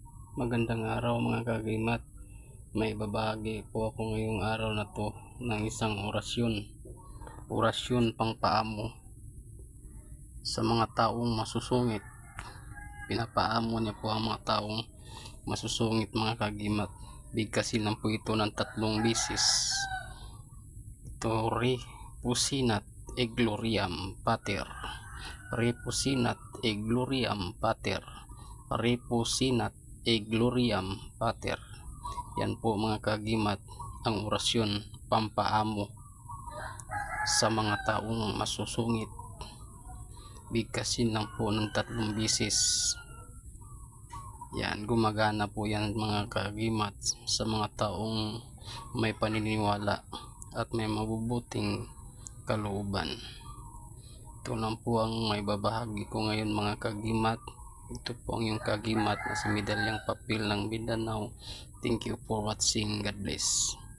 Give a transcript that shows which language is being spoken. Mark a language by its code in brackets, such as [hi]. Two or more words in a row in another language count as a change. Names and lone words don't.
[tl] Magandang araw mga kagimat. May babahagi po ako ngayong araw na to ng isang orasyon. Orasyon pang paamo sa mga taong masusungit. Pinapaamo niya po ang mga taong masusungit mga kagimat. Bigkasin lang po ito ng 3 bisis. [la] Ito Repusinat e gloriam pater. Repusinat e gloriam pater. Repusinat e gloriam pater. [tl] Yan po mga kagimat ang orasyon pampaamo sa mga taong masusungit. Bigkasin lang po ng 3 bisis. Yan, gumagana po yan mga kagimat sa mga taong may paniniwala at may mabubuting kalooban. Ito lang po ang may babahagi ko ngayon mga kagimat. Ito po ang yung kagimat na si Medalyang Papel ng Mindanao. [en] Thank you for watching. God bless.